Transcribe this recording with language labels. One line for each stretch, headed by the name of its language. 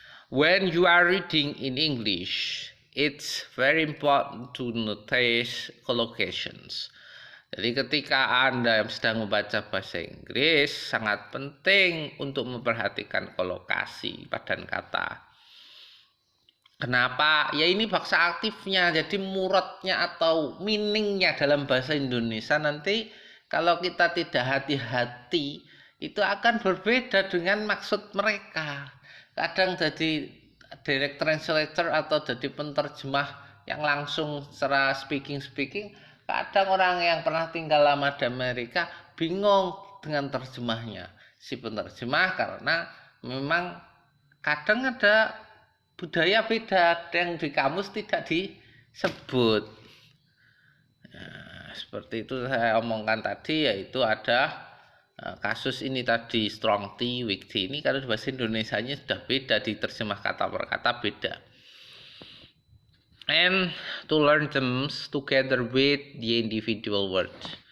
English: When you are reading in English, it's very important to notice collocations.
Indonesian: Jadi ketika Anda sedang membaca bahasa Inggris, sangat penting untuk memperhatikan kolokasi padan kata. Kenapa? Ya ini bahasa aktifnya, jadi muradnya atau meaningnya dalam bahasa Indonesia nanti kalau kita tidak hati-hati, itu akan berbeda dengan maksud mereka. Kadang jadi direct translator atau jadi penerjemah yang langsung secara speaking, kadang orang yang pernah tinggal lama di Amerika bingung dengan terjemahnya si penerjemah, karena memang kadang ada budaya beda yang di kamus tidak disebut. Nah, seperti itu saya omongkan tadi, yaitu ada kasus ini tadi strong tea, weak tea ini kalau bahasa Indonesianya sudah beda, diterjemah kata per kata beda.
English: And to learn terms together with the individual words.